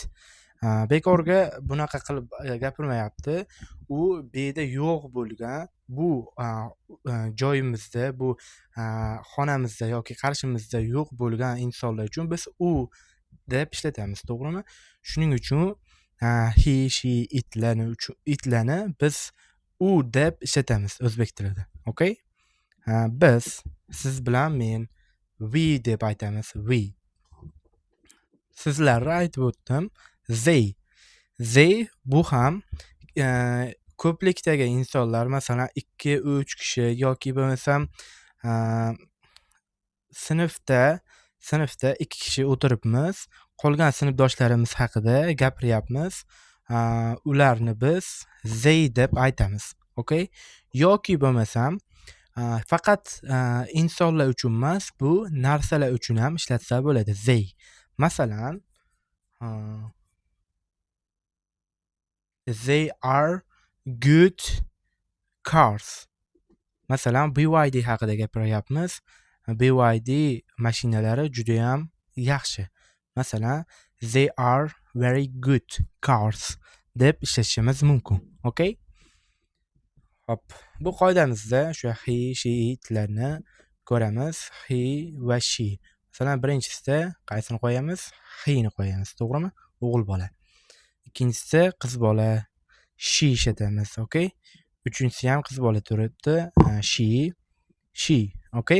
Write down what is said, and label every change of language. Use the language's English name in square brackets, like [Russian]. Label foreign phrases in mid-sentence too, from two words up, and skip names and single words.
[Uzbek] Bekorga bunaqa qilib gapirmayapti. U beda yo'q bo'lgan bu joyimizda, bu xonamizda yoki qarshimizda yo'q bo'lgan insonlar uchun biz u deb ishlatamiz, to'g'rimi? Shuning uchun [English] he, she, [Uzbek] itlarni biz u deb ishlatamiz o'zbek tilida. [English] Okay? [Uzbek] Biz, siz bilan men we deb aytamiz. We. Sizlarni aytib o'tdim. They bu ham ko'plikdagi insonlar, masalan 2-3 kishi yoki bo'lmasam sinfda 2 kishi o'tiribmiz. Qolgan sinfdoshlarimiz haqida gapiryapmiz. Ularni biz they deb aytamiz. [English] Okay? [Uzbek] Yoki bo'lmasam faqat insonlar uchun emas, bu narsalar uchun ham ishlatsa bo'ladi. [English] They. Masalan, they are good cars. [Uzbek] Masalan, BYD haqida gapiryapmiz. BYD mashinalari juda ham yaxshi. Masalan, [English] they are very good cars [Uzbek] deb ishlatishimiz mumkin. [English] Okay? [Uzbek] Hop, bu qoidamizda o'sha [English] he, she, [Uzbek] itlarni ko'ramiz. He va she. Masalan, birinchisida qaysini qo'yamiz? He ni qo'yamiz, to'g'rimi? O'g'il bola. Ikkinchisida qiz bola, she ishlatamiz. [English] Okay? [Uzbek] Uchinchisi ham qiz bola turibdi. [English] She. Okay?